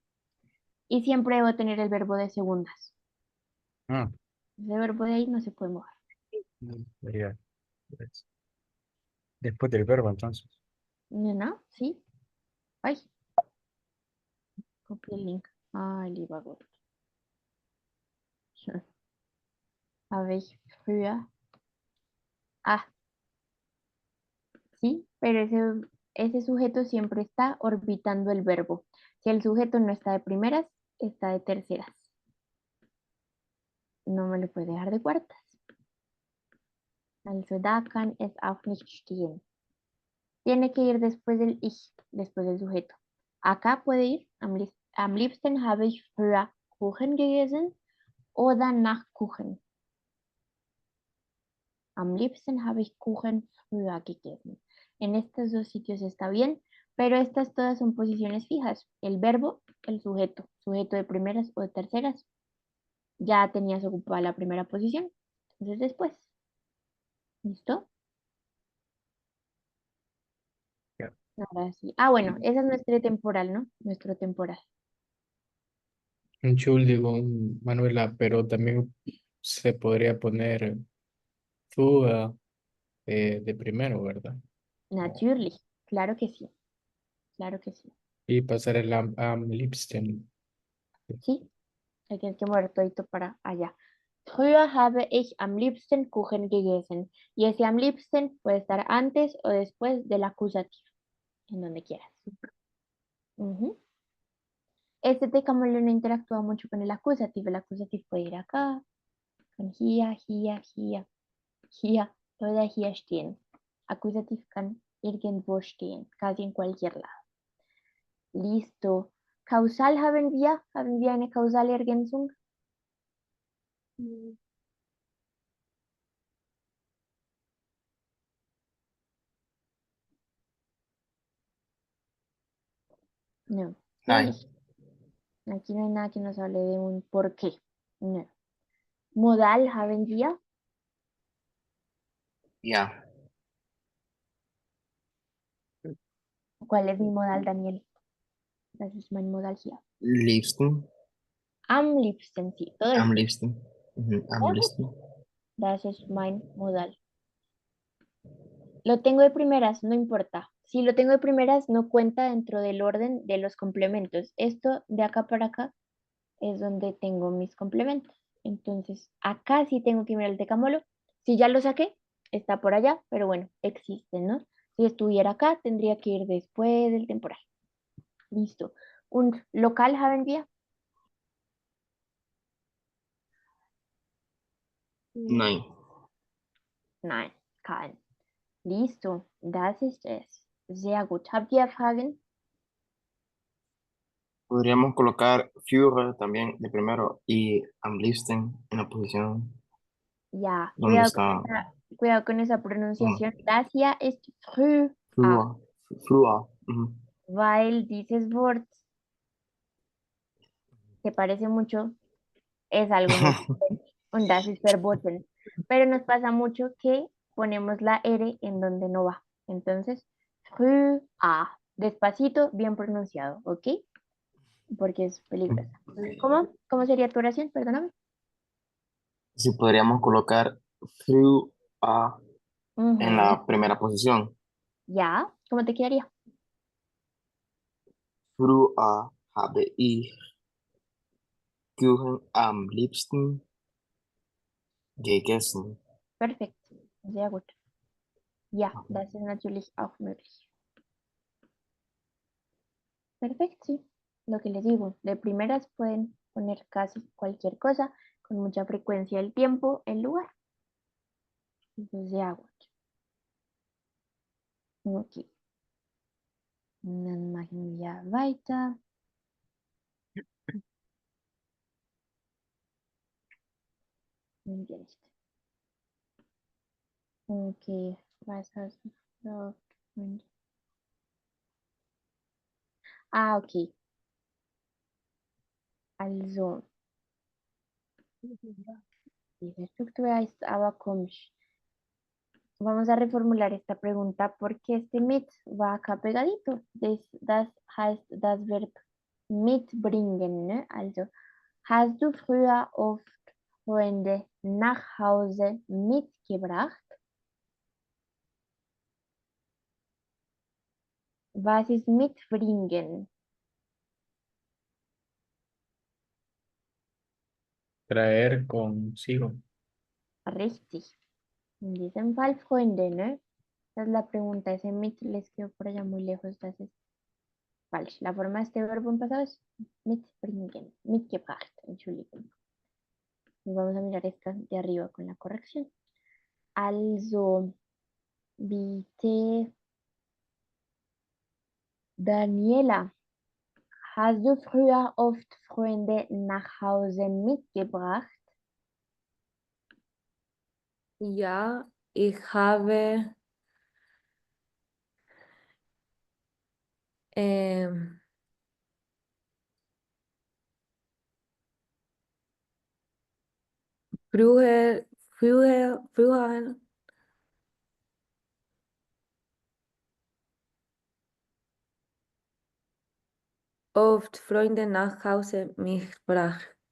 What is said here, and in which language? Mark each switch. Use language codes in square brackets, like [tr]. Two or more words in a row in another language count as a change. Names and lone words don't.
[es] Y siempre debo tener el verbo de segundas. Ah, Ese verbo de ahí no se puede mover. sería después del verbo entonces. ¿No? ¿Sí? Ay, copié el link. Ay, [de] lieber Gott. Habe ich früher. [es] Ah, sí, pero ese sujeto siempre está orbitando el verbo. Si el sujeto no está de primeras, está de terceras. No me lo puede dejar de cuartas. [de] Also da kann es auch nicht stehen. [es] Tiene que ir después del ich, después del sujeto. Acá puede ir, [de] am liebsten habe ich früher Kuchen gegessen oder nach Kuchen. Am liebsten habe ich Kuchen früher gegessen. [es] En estos dos sitios está bien, pero estas todas son posiciones fijas. El verbo, el sujeto, sujeto de primeras o de terceras. Ya tenías ocupada la primera posición. Entonces después. ¿Listo? Ya. Ahora sí. Ah, bueno, esa es nuestra temporal, ¿no? Nuestro temporal. Entschuldigung, Manuela, pero también se podría poner tú de primero, ¿verdad? Natürlich. Claro que sí. Claro que sí. Y pasar el [de] am liebsten. [es] Sí. Ahí tienes que mover todito para allá. Früher habe ich am liebsten Kuchen gegessen. Y ese [de] am liebsten [es] puede estar antes o después del acusativo, en donde quieras. Ujú. Este tecamolo no interactúa mucho con el acusativo. El acusativo puede ir acá, con [de] hier, hier, hier, hier oder hier stehen. Acusativo kann irgendwo stehen, [es] casi en cualquier lado. Listo. [de] Causal haben wir eine causale Ergänzung? [es] No. Ay, Aquí no hay nada que nos hable de un por qué. [de] No. Modal haben wir? [es] ya. ¿Cuál es mi modal, Daniel? [de] Das ist mein Modal hier. Liebsten. Am liebsten, [es] sí. Todo [de] Am [es] esto. [de] liebsten. Am liebsten. Das ist mein Modal. [es] Lo tengo de primeras, no importa. Si lo tengo de primeras, no cuenta dentro del orden de los complementos. Esto de acá para acá es donde tengo mis complementos. Entonces, acá sí tengo que mirar el tecamolo. Si ya lo saqué, está por allá, pero bueno, existe, ¿no? Si estuviera acá, tendría que ir después del temporal. Listo. Un local [de] haben wir? Nein. Nein, kein. Listo, das ist es. Sehr gut. Habt ihr Fragen? [es] Podríamos colocar Führer también de primero y [de] am liebsten [es] en la posición [de] Ja, [es] donde está cuidado con esa pronunciación. [de] Das hier ist früh, Flua. Flua. Ujú. weil dieses Wort [es] se parece mucho, es algo muy diferente. [de] Und das ist verboten. [es] Pero nos pasa mucho que ponemos la R en donde no va. Entonces, früh, despacito, bien pronunciado, ¿ok? Porque es peligrosa. ¿Cómo? ¿Cómo sería tu oración? Perdóname. Sí, podríamos colocar Flua en Ujú. la primera posición. Ya, ¿cómo te quedaría? [de] Früher habe ich Kuchen am liebsten gegessen. Perfekt. Sehr gut. Ja, das ist natürlich auch möglich. [es] Perfecto, sí. Lo que les digo, de primeras pueden poner casi cualquier cosa, con mucha frecuencia el tiempo, el lugar. Entonces, [de] sehr gut. Okay. Dann machen wir weiter. Nicht. Okay, was hast du gesagt? Ah, okay. Also, diese Struktur ist aber komisch. [es] Vamos a reformular esta pregunta porque este mit va acá pegadito. [de] Das heißt das Verb mitbringen. Ne? Also, hast du früher oft Freunde nach Hause mitgebracht? Was ist mitbringen? [es] Traer consigo. [de] Richtig. En diesem Fall Freunde, [es] ¿no? Esa es la pregunta. Ese mit les quedó por allá muy lejos. Entonces, falsch. La forma de este verbo en pasado es mitbringen. [de] Mitgebracht. Entschuldigung. [es] Y vamos a mirar esta de arriba con la corrección. [de] Also, bitte, Daniela, hast du früher oft Freunde nach Hause mitgebracht? Ja, ich habe ähm, früher oft Freunde nach Hause mitgebracht.